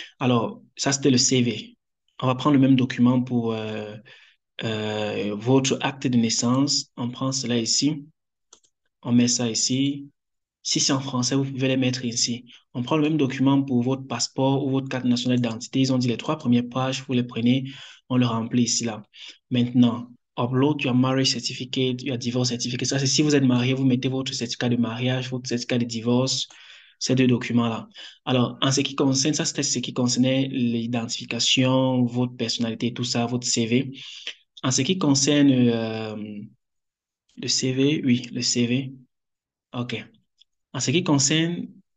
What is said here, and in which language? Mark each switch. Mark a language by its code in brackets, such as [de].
[fr] Alors, ça, c'était le CV. On va prendre le même document pour votre acte de naissance. On prend cela ici. On met ça ici. Si c'est en français, vous pouvez les mettre ici. On prend le même document pour votre passeport ou votre carte nationale d'identité. Ils ont dit les 3 premières pages, vous les prenez, on le remplit ici, là. Maintenant, [en] upload your marriage certificate, your divorce certificate. [fr] Ça, c'est si vous êtes marié, vous mettez votre certificat de mariage, votre certificat de divorce, ces deux documents-là. Alors, en ce qui concerne, ça, c'était ce qui concernait l'identification, votre personnalité, tout ça, votre CV. En ce qui concerne le CV, oui, le CV. OK. En ce qui concerne